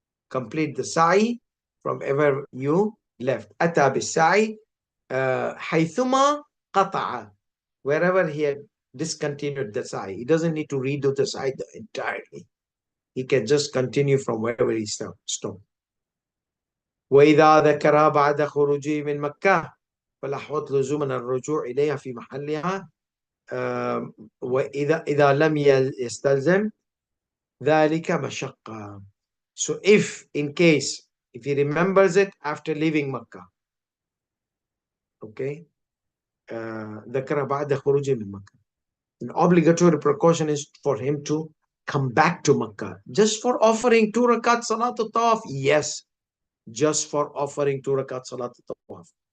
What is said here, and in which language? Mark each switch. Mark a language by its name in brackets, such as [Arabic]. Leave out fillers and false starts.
[English] Complete the sa'i from wherever you left. [Arabic] Ata bis-sa'i haythuma qata'a. [English] Wherever he had discontinued the sa'i. He doesn't need to redo the sa'i entirely. He can just continue from wherever he stopped. [Arabic] وإذا ذكر بعد خروجه من مكة فالأحوط لزوما الرجوع إليها في محلها وإذا لم يستلزم ذلك مشقة. [English] So if he remembers it after leaving Makkah, okay, [Arabic] ذكر بعد خروجه من مكة, [English] An obligatory precaution is for him to come back to Makkah. Just for offering 2 rakat Salat al-Tawaf? Yes, just for offering 2 rakat Salat al-Tawaf.